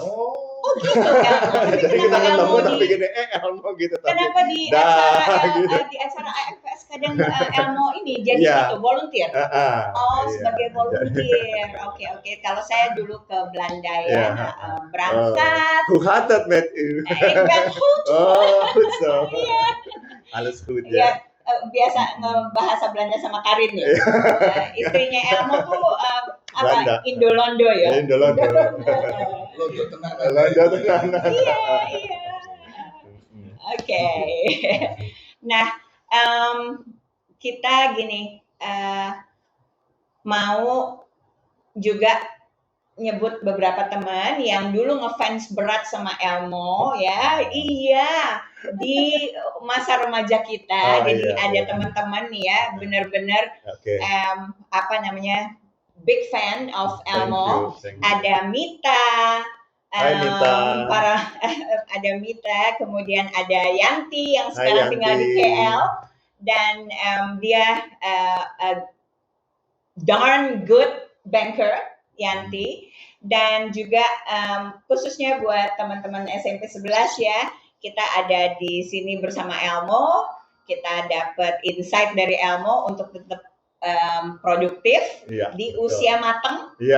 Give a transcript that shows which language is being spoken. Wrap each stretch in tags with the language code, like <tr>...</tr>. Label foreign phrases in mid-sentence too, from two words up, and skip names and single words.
<id>Oh gitu Elmo. Tapi Jadi kita kenapa ketemu Elmo tapi di gini, Elmo gitu. Tapi kenapa di dah, gitu. di acara AFS kadang Elmo ini jadi Iya. gitu volunteer? Oh, Iya. sebagai volunteer. Oke. Kalau saya dulu ke Belanda ya, Iya. berangkat.</id> <nl>Hoe gaat dat met u? Ik ben goed. Oh, goed zo. Alles goed</nl> <id>Ya, ya. biasa ngebahasa Belanda sama Karin ya. Istrinya Elmo tuh Belanda. Indolondo ya. Indolondo. Londo tenang. Londo tenang. Iya. Oke. Nah, kita gini mau juga nyebut beberapa teman yang dulu ngefans berat sama Elmo ya. Iya, di masa remaja kita. Oh, Jadi iya, ada iya. teman-teman nih ya, benar-benar Oke. apa namanya?</id> <en>Big fan of Thank Elmo. you, thank you.</en> <id>Ada Mita, Hai, Mita. ada Mita, kemudian ada Yanti yang Hai, sekarang tinggal di Yanti. KL dan dia</id> <en>a darn good banker,</en> <id>Yanti, dan juga khususnya buat teman-teman SMP 11 ya, kita ada di sini bersama Elmo, kita dapat insight dari Elmo untuk tetap produktif Iya. di betul. usia matang Iya.</id>